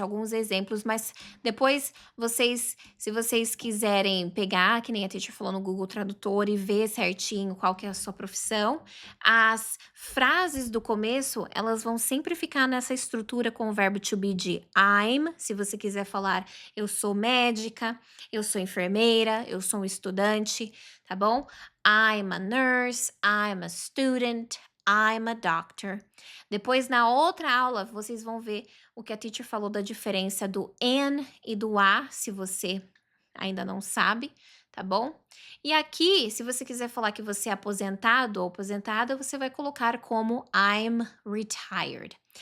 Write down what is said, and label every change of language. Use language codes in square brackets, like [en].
[pt] Alguns exemplos, mas depois se vocês quiserem pegar, que nem a teacher falou no Google Tradutor e ver certinho qual que é a sua profissão, as frases do começo, elas vão sempre ficar nessa estrutura com o verbo to be de I'm, se você quiser falar eu sou médica, eu sou enfermeira, eu sou um estudante, tá bom? [en] I'm a nurse, I'm a student, I'm a doctor. [pt] Depois, na outra aula, vocês vão ver o que a teacher falou da diferença do an e do a, se você ainda não sabe, tá bom? E aqui, se você quiser falar que você é aposentado ou aposentada, você vai colocar como [en] I'm retired.